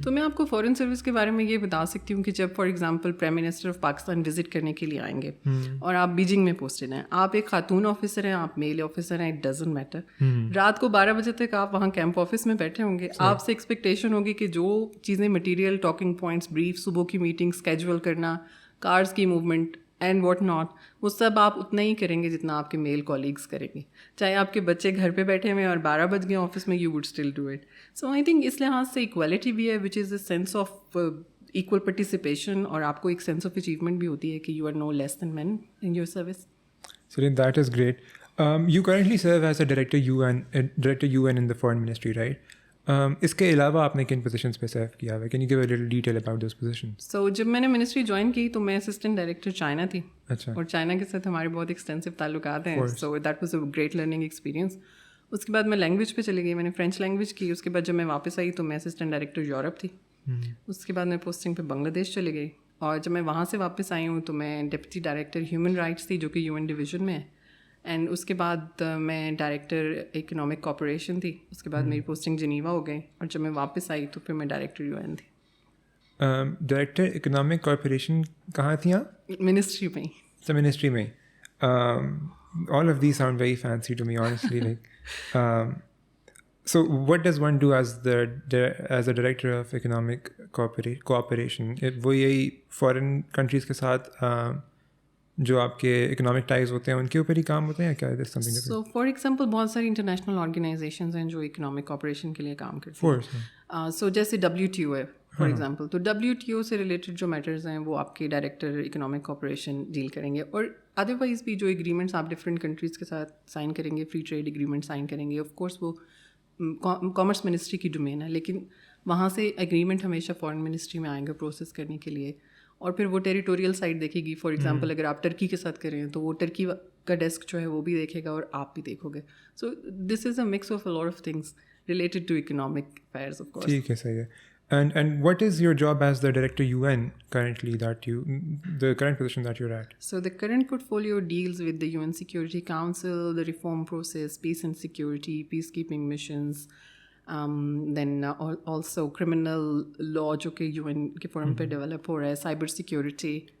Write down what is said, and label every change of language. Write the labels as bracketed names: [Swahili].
[Urdu] تو میں آپ کو فارن سروس کے بارے میں یہ بتا سکتی ہوں کہ جب for example prime minister of Pakistan visit کرنے کے لیے آئیں گے اور آپ بیجنگ میں پوسٹڈ ہیں, آپ ایک خاتون آفیسر ہیں, آپ میل آفیسر ہیں, [English] it doesn't matter, [Urdu] رات کو 12 بجے تک آپ وہاں کیمپ آفس میں بیٹھے ہوں گے, آپ سے ایکسپیکٹیشن ہوگی کہ جو چیزیں مٹیریل, ٹاکنگ پوائنٹس, بریف, صبح کی میٹنگ اسکیجول کرنا, کارز کی موومنٹ اینڈ واٹ ناٹ, وہ سب آپ اتنا ہی کریں گے جتنا آپ کے میل کولیگس کریں گے, چاہے آپ کے بچے گھر پہ بیٹھے ہوئے اور 12 بج گئے آفس میں, [English] You would still do it. So I think [Urdu] اس لحاظ سے [English] equality [Urdu] بھی ہے, [English] which is a sense of equal participation, [Urdu] اور آپ کو ایک [English] sense of achievement [Urdu] بھی ہوتی ہے کہ [English] You are no less than men in your service. So that is great. You currently serve as a Director UN in the Foreign Ministry, right? [Urdu] اس کے علاوہ آپ نے کن پوزیشنس پہ سرو کیا ہے؟ [English] Can you give a little detail about those positions? [Urdu] سو جب میں نے منسٹری جوائن کی تو میں اسسٹنٹ ڈائریکٹر چائنا تھی. اچھا. اور چائنا کے ساتھ ہمارے بہت ایکسٹینسو تعلقات ہیں, [English] So that was a great learning experience. [Urdu] اس کے بعد میں لینگویج پہ چلی گئی, میں نے فرینچ لینگویج کی. اس کے بعد جب میں واپس آئی تو میں اسسٹنٹ ڈائریکٹر یورپ تھی. اس کے بعد میں پوسٹنگ پہ بنگلہ دیش چلی گئی, اور جب میں وہاں سے واپس آئی ہوں تو میں ڈپٹی ڈائریکٹر ہیومن رائٹس تھی جو کہ UN ڈویژن میں ہے. اینڈ اس کے بعد میں ڈائریکٹر اکنامک کوآپریشن تھی. اس کے بعد میری پوسٹنگ جنیوا ہو گئی, اور جب میں واپس آئی تو پھر میں ڈائریکٹر UN تھی. ڈائریکٹر اکنامک کارپوریشن کہاں تھیں آپ؟ منسٹری میں. اچھا, منسٹری میں. [English] All of these sound very fancy to me honestly. Like so what does one do as a director of economic cooperation? [Urdu] وہ یہی فارن کنٹریز کے ساتھ جو آپ کے اکنامک ٹائز ہوتے ہیں ان کے اوپر ہی کام ہوتے ہیں کیا؟ سو فار ایگزامپل بہت ساری انٹرنیشنل آرگنائزیشنز ہیں جو اکنامک کوآپریشن کے لیے کام کرتی ہیں. سو جیسے WTO ہے فار ایگزامپل, تو WTO سے ریلیٹڈ جو میٹرز ہیں وہ آپ کے ڈائریکٹر اکنامک کوآپریشن ڈیل کریں گے. اور ادروائز بھی جو ایگریمنٹس آپ ڈفرینٹ کنٹریز کے ساتھ سائن کریں گے, فری ٹریڈ ایگریمنٹ سائن کریں گے, آف کورس وہ کامرس منسٹری کی ڈومین ہے, لیکن وہاں سے ایگریمنٹ ہمیشہ فارن منسٹری میں آئیں گے پروسیس کرنے کے لیے. اور پھر وہ ٹیریٹوریل سائڈ دیکھے گی. فار ایگزامپل اگر آپ ٹرکی کے ساتھ کریں تو وہ ٹرکی کا ڈیسک جو ہے وہ بھی دیکھے گا اور آپ بھی دیکھو گے. [English] So this is a mix of a lot of things related to economic affairs, of course. [Urdu] ٹھیک ہے, صحیح ہے. [English] And what is your job as the Director UN currently, the current position that you're at? So the current portfolio deals with the UN Security Council, the reform process, peace and security, peacekeeping missions, then also criminal law [Urdu] جو کہ UN کے forum پہ develop ہو رہا ہے, [English] cyber security.